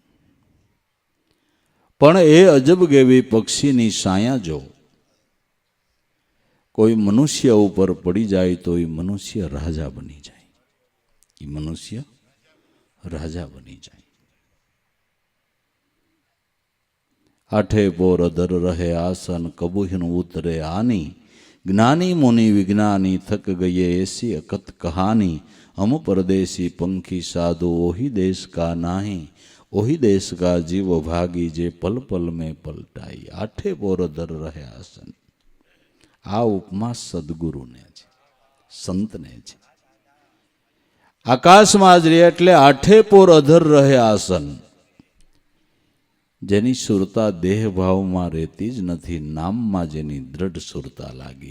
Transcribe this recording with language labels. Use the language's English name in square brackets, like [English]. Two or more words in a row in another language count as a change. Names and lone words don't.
[Gujarati] પણ એ અજબ ગેબી પક્ષીની સાયા જો કોઈ મનુષ્ય ઉપર પડી જાય તો એ મનુષ્ય રાજા બની જાય. એ મનુષ્ય રાજા બની જાય. [Hindi] आठे पोर अधर रहे आसन, कबूहन उतरे आनी. ज्ञानी मुनि विज्ञानी थक गये ऐसी अकत कहानी. हम परदेसी पंखी साधु ओही देश का नाही. ओही देश का जीव भागी जे पल पल में पलटाई. आठे पोर धर रहे आसन. [Gujarati] આ ઉપમા સદગુરુને છે, સંતને છે. આકાશમાં જ રહે એટલે [Hindi] आठे पोर अधर रहे आसन. [Gujarati] જેની સુરતા દેહ ભાવમાં રહેતી જ નથી, નામમાં જેની દ્રઢ સુરતા લાગી.